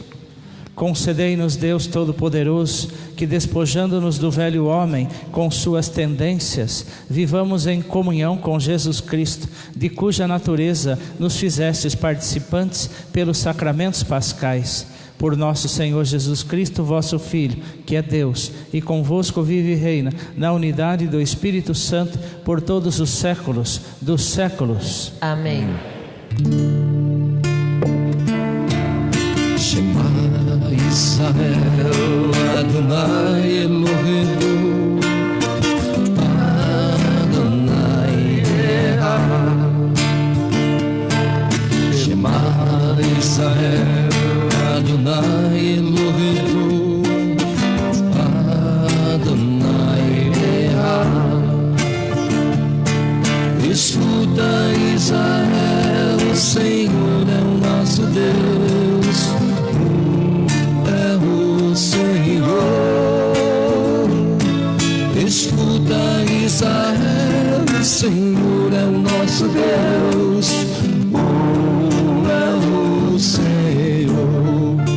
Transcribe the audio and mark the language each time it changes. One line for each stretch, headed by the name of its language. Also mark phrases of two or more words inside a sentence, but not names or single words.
Portuguese: Concedei-nos, Deus Todo-Poderoso, que despojando-nos do velho homem com suas tendências, vivamos em comunhão com Jesus Cristo, de cuja natureza nos fizestes participantes pelos sacramentos pascais. Por nosso Senhor Jesus Cristo, vosso Filho, que é Deus, e convosco vive e reina, na unidade do Espírito Santo, por todos os séculos dos séculos. Amém.
Hebrew: ישראל, אדוני אלוהים, אדוני אחד. שמע ישראל, אדוני אלוהים, אדוני אחד.
Portuguese: Escuta, Israel, o Senhor é o nosso Deus. Senhor, escuta, Israel, o Senhor é o nosso Deus, é o Senhor.